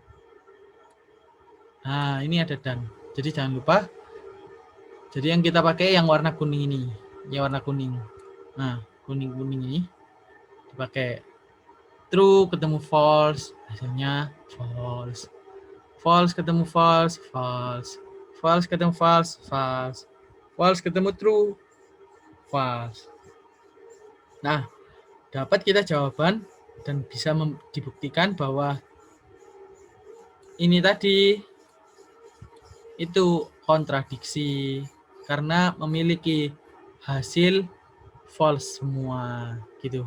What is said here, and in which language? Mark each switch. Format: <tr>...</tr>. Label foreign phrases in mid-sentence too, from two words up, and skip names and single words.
<id>Nah, ini ada dan. Jadi jangan lupa. Jadi yang kita pakai yang warna kuning ini. Yang warna kuning. Nah, kuning-kuning ini dipakai. True ketemu false, hasilnya false. False ketemu</id> <en>false, false.</en> <id>False ketemu</id> <en>false, false.</en> <id>False ketemu</id> <en>true, false.</en> <id>Nah, dapat kita jawaban dan bisa dibuktikan bahwa ini tadi itu kontradiksi karena memiliki hasil false semua gitu.</id>